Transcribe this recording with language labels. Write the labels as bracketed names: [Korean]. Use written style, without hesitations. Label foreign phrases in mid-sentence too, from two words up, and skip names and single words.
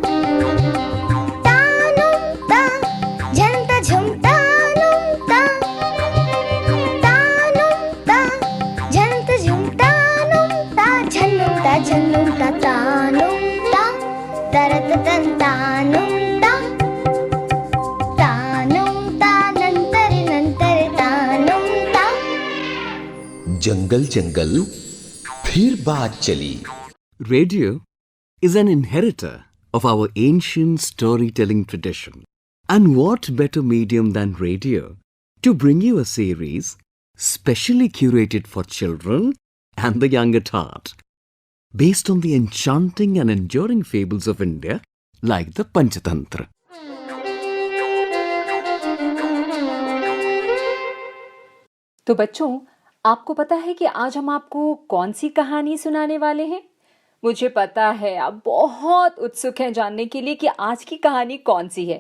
[Hindi] तानुं ता झन्त झुं तानुं ता तानुं ता झन्त झुं तानुं ता झन्नुं ता झन्नुं ता तानुं ता तरततं तानुं ता तानुं तानन्तरि नन्तरि तानुं ता। जंगल जंगल फिर बात चली। [English] Radio is an inheritor of our ancient storytelling tradition. And what better medium than radio to bring you a series specially curated for children and the young at heart, based on the enchanting and enduring fables of India like the Panchatantra. [Hindi] तो बच्चों, आपको पता है कि आज हम आपको कौन सी कहानी सुनाने वाले हैं? मुझे पता है आप बहुत उत्सुक हैं जानने के लिए कि आज की कहानी कौन सी है।